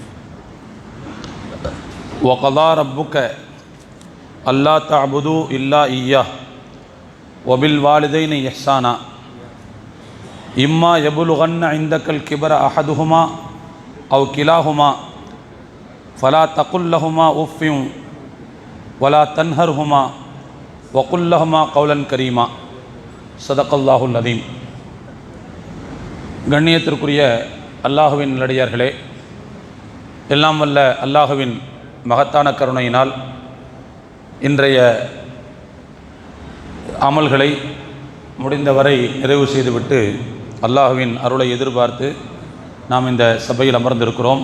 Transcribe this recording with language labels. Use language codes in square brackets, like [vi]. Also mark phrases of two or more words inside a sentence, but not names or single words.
[ar] وقضى ربك ألا تعبدوا إلا إياه وبالوالدين إحسانا إما يبلغن عندك الكبر أحدهما أو كلاهما فلا تقل لهما أف ولا تنهرهما وقل لهما قولا كريما. صدق الله العظيم. [ta] கண்ணியத்திற்குரிய அல்லாஹுவின் நல்லடியார்களே, எல்லாம் வல்ல அல்லாஹுவின் மகத்தான கருணையினால் இன்றைய அமல்களை முடிந்தவரை நிறைவு செய்துவிட்டு அல்லாஹுவின் அருளை எதிர்பார்த்து நாம் இந்த சபையில் அமர்ந்திருக்கிறோம்.